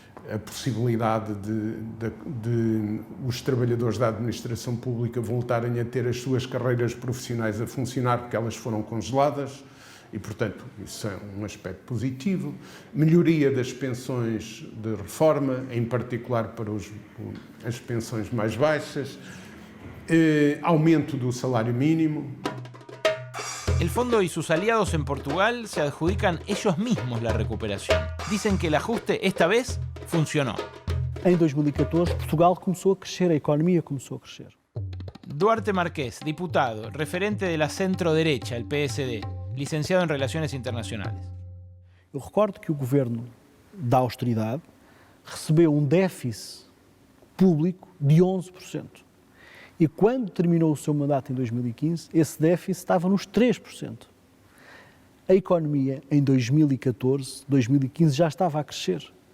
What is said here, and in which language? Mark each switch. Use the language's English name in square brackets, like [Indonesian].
[Portuguese] A possibilidade de os trabalhadores da administração pública voltarem a ter as suas carreiras profissionais a funcionar, porque elas foram congeladas, e, portanto, isso é um aspecto positivo. Melhoria das pensões de reforma, em particular para as pensões mais baixas. Aumento do salário mínimo. [Spanish] El fondo y sus aliados en Portugal se adjudican ellos mismos la recuperación. Dicen que el ajuste esta vez funcionó. [Portuguese] Em 2014, Portugal começou a crescer, a economia começou a crescer. [Spanish] Duarte Marqués, diputado, referente de la centro-derecha, el PSD, licenciado en Relaciones Internacionales. [Portuguese] Eu recordo que o governo da austeridade recebeu um déficit público de 11%. E quando terminou o seu mandato em 2015, esse déficit estava nos 3%. A economia em 2014, 2015 já estava a crescer.